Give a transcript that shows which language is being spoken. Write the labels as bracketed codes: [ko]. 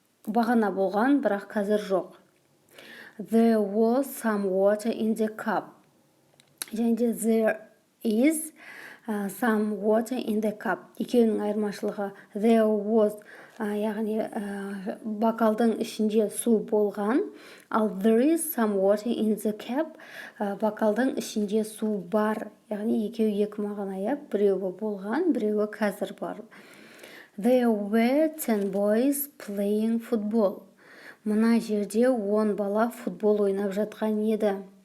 [kk] Бағана болған, бірақ қазір жоқ. [en] There was some water in the cup. [kk] Және де [en] there is some water in the cup. [kk] Екеуінің айырмашылығы. [en] There was, [kk] яғни бокалдың ішінде су болған, ал [en] there is some water in the cup, [kk] бокалдың ішінде су бар. Яғни екеуі екі мағына, біреуі болған, біреуі қазір бар. [en] There were 10 boys playing football. [kk] Мына жерде 10 бала футбол ойнап жатқан еді.